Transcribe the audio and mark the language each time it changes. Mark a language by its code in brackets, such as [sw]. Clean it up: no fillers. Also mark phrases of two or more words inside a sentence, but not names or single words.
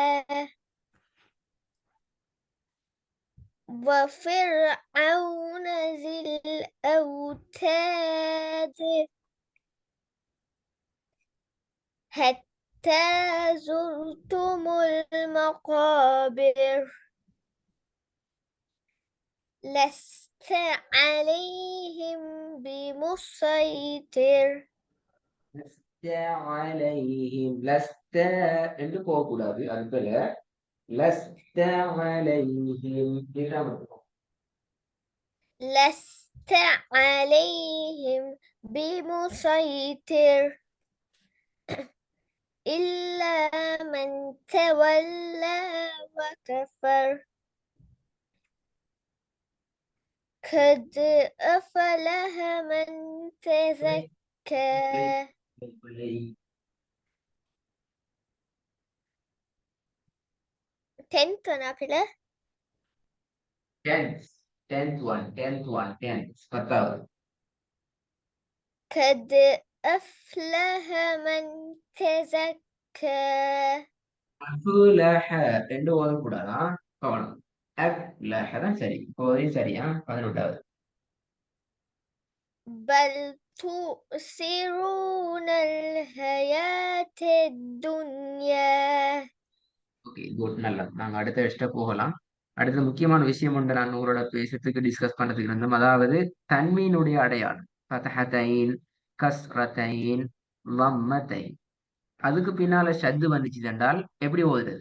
[ar] وَفِرْعَوْنَ ذِي الْأَوْتَادِ حَتَّى زُرْتُمُ الْمَقَابِرَ لَسْتَ عَلَيْهِمْ بِمُصَيْطِرٍ لست عليهم. [ta] லஸ்த என்று போகக்கூடாது. அது போல [ar] لست عليهم لَسْتَ عَلَيْهِمْ بِمُصَيْطِرٍ إِلَّا مَنْ تَوَلَّى وَكَفَرَ قَدْ أَفْلَحَ مَنْ تَزَكَّى [en] 10th one [ar] ஆப்பில [ta] பத்தாவது. [ar] قَدْ أَفْلَحَ مَنْ تَزَكَّى [ta] அஃபுலஹ ரெண்டு ஓதக்கூடாதா? கவனம். அஃப்லஹ தான் சரி. இப்போதையும் சரியா? 11வது. [ar] بَلْ تُؤْثِرُونَ الْحَيَاةَ الدُّنْيَا [en] OK, good. [ta] நல்லா. நாங்க அடுத்த ஸ்டெப் போகலாம். அடுத்த முக்கியமான விஷயம் ஒன்று நான் உங்களோட பேசுறதுக்கு டிஸ்கஸ் பண்றதுக்கு இருந்தோம். அதாவது தன்மீனுடைய அடையாளம். ஃபதஹதைன், கஸ்ரதைன், வம்மதைன். அதுக்கு பின்னால ஷத்து வந்துச்சு என்றால் எப்படி ஓதுறது?